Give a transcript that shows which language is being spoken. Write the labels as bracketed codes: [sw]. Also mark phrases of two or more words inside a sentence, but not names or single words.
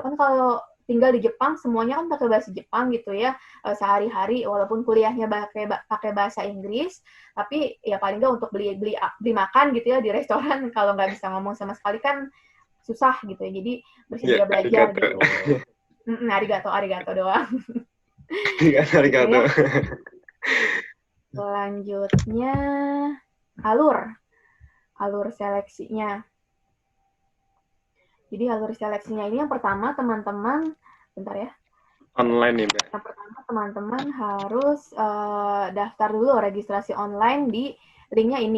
[id] Kan kalau tinggal di Jepang semuanya kan pakai bahasa Jepang gitu ya sehari-hari, walaupun kuliahnya pakai bahasa Inggris, tapi ya paling nggak untuk beli makan gitu ya di restoran kalau nggak bisa ngomong sama sekali kan susah gitu ya. Jadi bersedia belajar gitu. Arigato doang. Arigato. Selanjutnya alur seleksinya. Jadi alur seleksinya ini yang pertama teman-teman, bentar ya. Online nih, Mbak. Yang pertama teman-teman harus daftar dulu registrasi online di linknya ini.